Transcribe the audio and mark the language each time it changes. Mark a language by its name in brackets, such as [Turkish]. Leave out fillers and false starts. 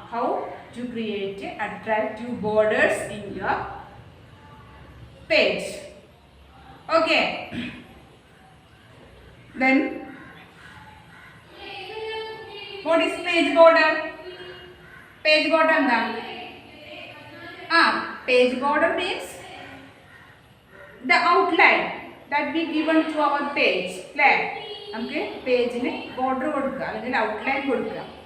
[English] How to create attractive borders in your page. Okay, then what is page border? Page border [Malayalam] എന്താണ്? [English] Page border means the outline that we given to our page. [Malayalam] അല്ലേ? നമുക്ക് പേജിന് border കൊടുക്കുക അല്ലെങ്കിൽ outline കൊടുക്കുക.